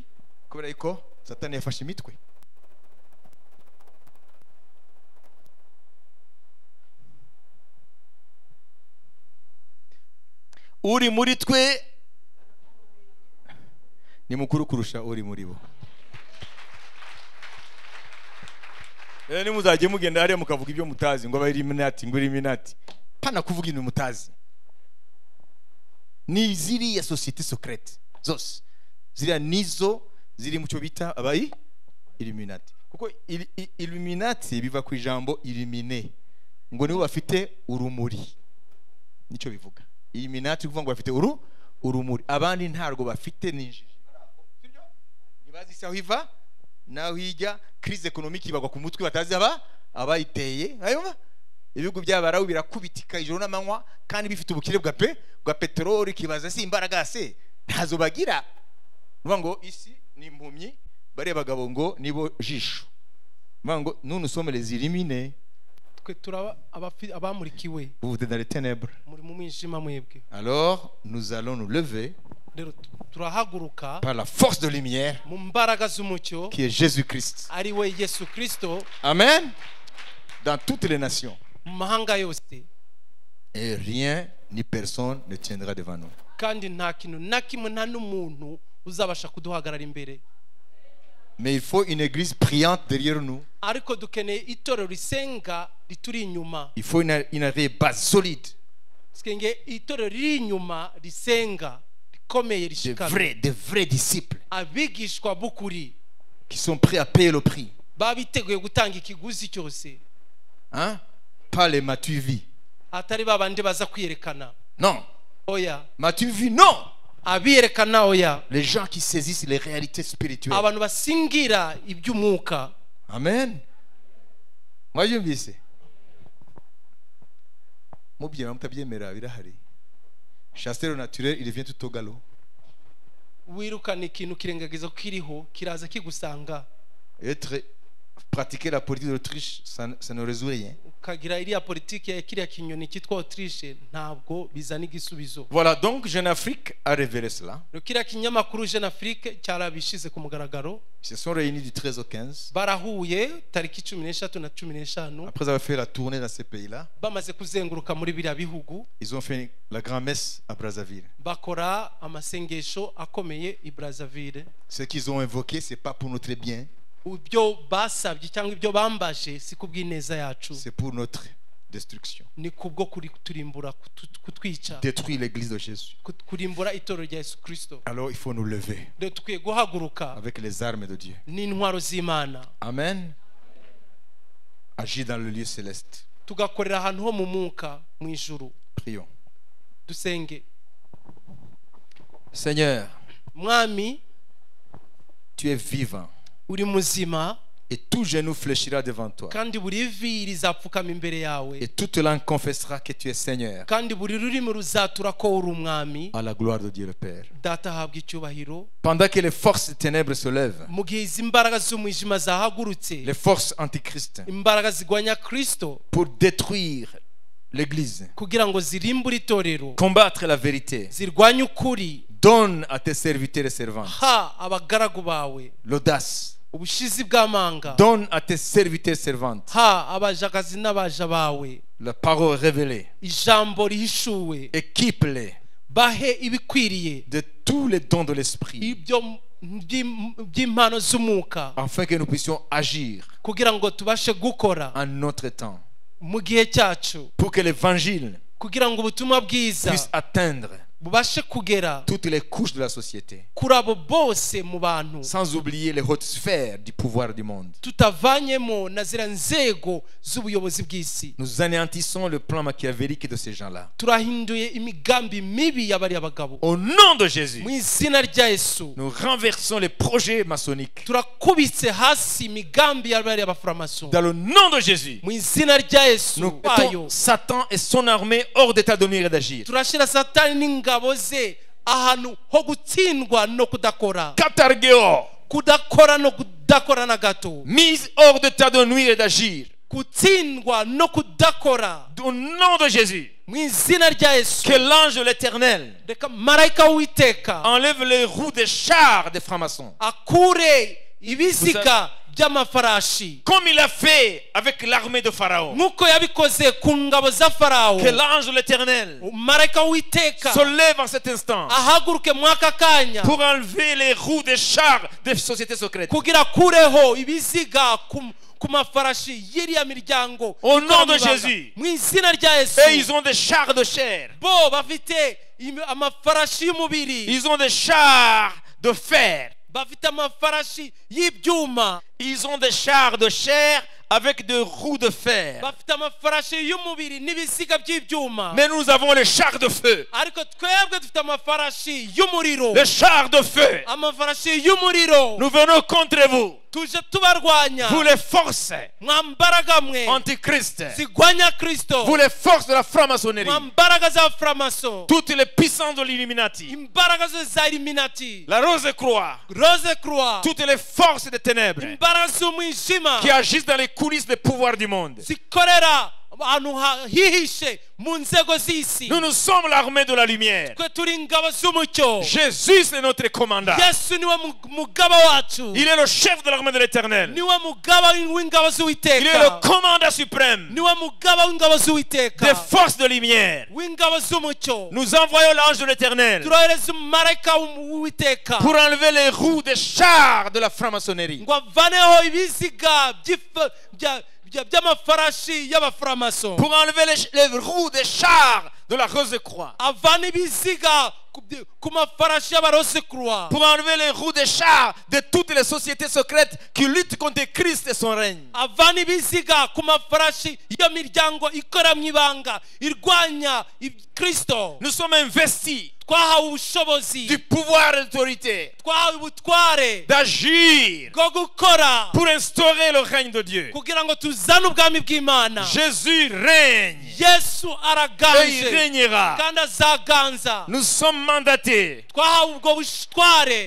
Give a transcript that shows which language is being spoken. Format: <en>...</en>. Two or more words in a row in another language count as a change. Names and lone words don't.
<rw>Kubera ko Satani yafashe imitwe. Uri muri twe ni mukuru kurusha uri muri bo. Ni muzajye mugenda hariya mukavuga ibyo mutazi ngo Illuminati ngo Illuminati. Pana kuvuga ibintu mutazi. Ni ziriya</rw> <fr>société secrète</fr> <rw>zose ziriya nizo ziri mu cyo bita abayi Illuminati. Kuko Illuminati biva ku ijambo illuminer, ngo nibo bafite urumuri, nicyo bivuga. Illuminati kuvuga ngo bafite urumuri, abandi ntarwo bafite ninjije. Sibyo? Nibazi saho hiva naho hijya</rw> <fr>crise économique</fr> <rw>ibagwa ku mutwe batazi abayiteye. Ayumva ibihugu by'abarabu birakubitika ijoro n'amanywa kandi bifite ubukire bwa peteroli, kibaza si imbaraga se ntazo bagira. Vuga ngo isi ni impumyi, bare bagabo ngo nibo jisho. Vuga ngo</rw> <fr>nous sommes les illuminés.</fr> <rw>Twe turaba abamurikiwe.</rw> <fr>Vous êtes dans les ténèbres.</fr> <rw>Muri mu mwijima mwebwe.</rw> <fr>Alors nous allons nous lever</fr> <rw>turahaguruka</rw> <fr>par la force de lumière</fr> <rw>mu mbaraga z'umucyo</rw> <fr>qui est Jésus-Christ.</fr> <rw>Ari we Yesu Kristo. Amen.</rw> <fr>Dans toutes les nations.</fr> <rw>mu mahanga yose</rw> <fr>Et rien ni personne ne tiendra devant nous.</fr> <rw>kandi nta kintu na kimwe nta n'umuntu uzabasha kuduhagarara imbere.</rw> <fr>Mais il faut une église priante derrière nous.</fr> <rw>Ariko dukeneye itorero risenga rituri inyuma.</rw> <fr>Il faut une vraie base solide.</fr> <rw>Sikenge itorero riri inyuma risenga rikomeye rishikamye.</rw> <fr>Des vrais disciples</fr> <rw>Abigishwa bukuri</rw> <fr>qui sont prêts à payer le prix.</fr> <rw>babiteguye gutanga ikiguzi cyose.</rw> <fr>Hein? Pas les matuvi.</fr> <rw>Atari babandi baza kwiyerekana.</rw> <fr>Non.</fr> <rw>Oya.</rw> <fr>Matuvi, non.</fr> <rw>Abiyerekana oya.</rw> <fr>Les gens qui saisissent les réalités spirituelles.</fr> <rw>Abantu basingira iby'umwuka. Amen. Mwajumvise. Mubyema mutabyemera birahari.</rw> <fr>Chasseur naturel, il devient tout au galop.</fr> <rw>Wirukana ikintu kirengagiza kiriho kiraza kigusanga.</rw> <fr>Pratiquer la politique d'Autriche, ça ne résout rien.</fr> <rw>Kagira iriya politiki ya kiriya kinyoni cyitwa Autriche ntabwo bizana igisubizo.</rw> <fr>Voilà, donc Jeune Afrique a révélé cela.</fr> <rw>Kiriya kinyamakuru Jeune Afrique cyarabishize ku mugaragaro.</rw> <fr>Ils se sont réunis du 13 au 15.</fr> <rw>Barahuye tariki 13 na 15.</rw> <fr>Après avoir fait la tournée dans ces pays-là,</fr> <rw>bamaze kuzenguruka muri biriya bihugu,</rw> <fr>ils ont fait la grand-messe à Brazzaville.</fr> <rw>Bakora amasengesho akomeye i Brazzaville.</rw> <fr>Ce qu'ils ont invoqué, c'est pas pour notre bien.</fr> <rw>Ibyo basabye cyangwa ibyo bambaje si kubw'ineza yacu.</rw> <fr>C'est pour notre destruction.</fr> <rw>Ni kubwo turimbura kutwica.</rw> <fr>Détruire l'église de Jésus.</fr> <rw>Kurimbura itorero rya Yesu Kristo.</rw> <fr>Alors il faut nous lever.</fr> <rw>De tukwiye guhaguruka</rw> <fr>avec les armes de Dieu.</fr> <rw>N'intwaro z'Imana. Amen.</rw> <fr>Agir dans le lieu céleste.</fr> <rw>Tugakorera ahantu ho mu mwuka mu ijuru.</rw> <fr>Prions.</fr> <rw>Dusenge.</rw> <fr>Seigneur,</fr> <rw>Mwami,</rw> <fr>tu es vivant.</fr> <rw>Uri muzima.</rw> <fr>Et tout genou fléchira devant toi.</fr> <rw>Kandi buri vi rizapfukama imbere yawe.</rw> <fr>Et toute langue confessera que tu es Seigneur.</fr> <rw>Kandi buri rurimi ruzatura ko uri umwami.</rw> <fr>À la gloire de Dieu le Père.</fr> <rw>Data habwa icyubahiro.</rw> <fr>Pendant que les forces des ténèbres se lèvent.</fr> <rw>Mu gihe izi imbaraga z'umwijima zahagurutse.</rw> <fr>Les forces antichrist.</fr> <rw>Imbaraga zigwanya Kristo.</rw> <fr>Pour détruire l'église.</fr> <rw>Kugira ngo zirimbure itorero.</rw> <fr>Combattre la vérité.</fr> <rw>Zirwanye ukuri.</rw> <fr>Donne à tes serviteurs et servantes.</fr> <rw>Ha abagaragu bawe.</rw> <fr>L'audace.</fr> <rw>Ubushizi bw'amanga.</rw> <fr>Donne à tes serviteurs et servantes.</fr> <rw>Ha abajakazi n'abaja bawe.</rw> <fr>La parole révélée.</fr> <rw>Ijambo rihishuwe.</rw> <fr>Équipe-les.</fr> <rw>Bahe ibikwiriye.</rw> <fr>De tous les dons de l'esprit.</fr> <rw>Ibyo by'impano z'umwuka.</rw> <fr>Afin que nous puissions agir.</fr> <rw>Kugira ngo tubashe gukora.</rw> <fr>En notre temps.</fr> <rw>Mu gihe cyacu.</rw> <fr>Pour que l'évangile.</fr> <rw>Kugira ngo ubutumwa bwiza.</rw> <fr>Puisse atteindre.</fr> <rw>Bubashe kugera</rw> <fr>toutes les couches de la société.</fr> <rw>Kurabo bose mu bantu.</rw> <fr>Sans oublier les hautes sphères du pouvoir du monde.</fr> <rw>Tutavanyemo na zira nzego z'ubuyobozi bw'isi.</rw> <fr>Nous anéantissons le plan machiavélique de ces gens-là.</fr> <rw>Turahinduye imigambi mibi y'abari abagabo.</rw> <fr>Au nom de Jésus.</fr> <rw>Mu izina rya Yesu.</rw> <fr>Nous renversons les projets maçonniques.</fr> <rw>Turakubitse hasi imigambi y'abari abaframason.</rw> <fr>Dans le nom de Jésus.</fr> <rw>Mu izina rya Yesu.</rw> <fr>Nous mettons Satan et son armée hors d'état de nuire et d'agir.</fr> <rw>Turashira Satani ngabo ze ahantu ho gutsindwa no kudakora. Katargeo. Kudakora no kudakora na gato.</rw> <fr>Mise hors d'état de nuire et d'agir.</fr> <rw>Kutsindwa no kudakora.</rw> <fr>Au nom de Jésus.</fr> <rw>Mu izina rya Yesu.</rw> <fr>Que l'ange de l'Éternel</fr> <rw>marayika w'Uwiteka</rw> <fr>enlève les roues des chars des francs-maçons.</fr> <rw>Akure ibiziga by'amafarashi.</rw> <fr>Comme il a fait avec l'armée de Pharaon.</fr> <rw>Nkuko yabikoze ku ngabo za Farao.</rw> <fr>Que l'ange de l'Éternel</fr> <rw>marayika w'Uwiteka</rw> <fr>se lève en cet instant.</fr> <rw>Ahaguruke mwaka kanya.</rw> <fr>Pour enlever les roues des chars des sociétés secrètes.</fr> <rw>Kugira kureho ibiziga ku mafarashi y'iriya miryango.</rw> <fr>Au nom de Jésus.</fr> <rw>Mu izina rya Yesu.</rw> <fr>Et ils ont des chars de chair.</fr> <rw>Bo bafite amafarashi y'umubiri.</rw> <fr>Ils ont des chars de fer.</fr> <rw>Bafite amafarashi y'ibyuma.</rw> <fr>Ils ont des chars de chair avec des roues de fer.</fr> <rw>Bafite amafarashi y'umubiri n'ibiziga by'ibyuma.</rw> <fr>Mais nous avons les chars de feu.</fr> <rw>Ariko twebwe dufite amafarashi y'umuriro.</rw> <fr>Les chars de feu.</fr> <rw>Amafarashi y'umuriro.</rw> <fr>Nous venons contre vous.</fr> <rw>Tuje tubarwanya.</rw> <fr>Vous les forces</fr> <rw>mwambaraga mwe</rw> <fr>antichrist.</fr> <rw>Zigwanya Kristo.</rw> <fr>Vous les forces de la franc-maçonnerie.</fr> <rw>Mwambaraga za framason.</rw> <fr>Toutes les puissances de l'Illuminati.</fr> <rw>Imbaraga za Illuminati.</rw> <fr>La Rose Croix.</fr> <rw>Rose Croix.</rw> <fr>Toutes les forces des ténèbres.</fr> <rw>Imbaraga z'umwijima.</rw> <fr>Qui agissent dans les coulisses des pouvoirs du monde.</fr> <rw>Zikorera ahantu hihishe mu nzego z'isi.</rw> <fr>Nous sommes l'armée de la lumière.</fr> <rw>Twe turi ingabo z'umucyo.</rw> <fr>Jésus c'est notre commandant.</fr> <rw>Yesu niwe mugaba wacu.</rw> <fr>Il est le chef de l'armée de l'Éternel.</fr> <rw>Niwe mugaba w'ingabo z'Uwiteka.</rw> <fr>Il est le commandant suprême</fr> <rw>niwe mugaba w'ingabo z'Uwiteka.</rw> <fr>des forces de lumière.</fr> <rw>w'ingabo z'umucyo.</rw> <fr>Nous envoyons l'ange de l'Éternel</fr> <rw>turohereza umumarayika w'Uwiteka</rw> <fr>pour enlever les roues des chars de la franc-maçonnerie.</fr> <rw>ngo avaneho ibiziga by'amafarashi y'abaframason.</rw> <fr>Pour enlever les roues des chars de la Rose-Croix.</fr> <rw>avana ibiziga ku mafarashi y'abarose-croix.</rw> <fr>Pour enlever les roues des chars de toutes les sociétés secrètes qui luttent contre Christ et son règne.</fr> <rw>avana ibiziga ku mafarashi y'imiryango ikora mu ibanga irwanya Kristo.</rw> <fr>Nous sommes investis</fr> <rw>twahawe ubushobozi,</rw> <fr>du pouvoir et d'autorité</fr> <rw>twahawe ubutware</rw> <fr>d'agir</fr> <rw>bwo gukora</rw> <fr>pour instaurer le règne de Dieu.</fr> <rw>kugira ngo tuzane ubwami bw'Imana.</rw> <fr>Jésus règne</fr> <rw>Yesu</rw> <fr>et il</fr> <rw>araganje</rw> <fr>régnera.</fr> <rw>kandi azaganza.</rw> <fr>Nous sommes mandatés</fr> <rw>twahawe ubwo butware</rw>